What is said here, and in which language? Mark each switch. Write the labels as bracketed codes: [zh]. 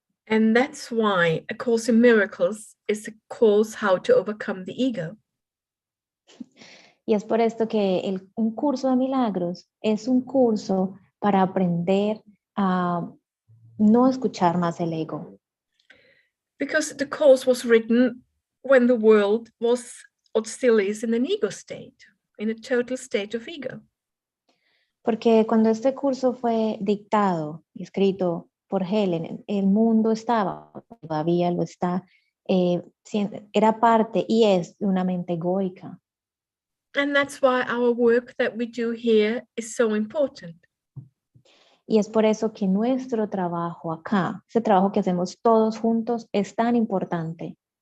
[en] And that's why A Course in Miracles is a course how to overcome the ego. [es] Y es por esto que un curso de milagros es un curso para aprender a no escuchar más el ego. [en] Because the course was written when the world was or still is in an ego state, in a total state of ego. [es] Porque cuando este curso fue dictado y escrito por Helen, el mundo estaba, todavía lo está, era parte y es de una mente egoica. [en] And that's why our work that we do here is so important. [es] Y es por eso que nuestro trabajo acá, ese trabajo que hacemos todos juntos, es tan importante.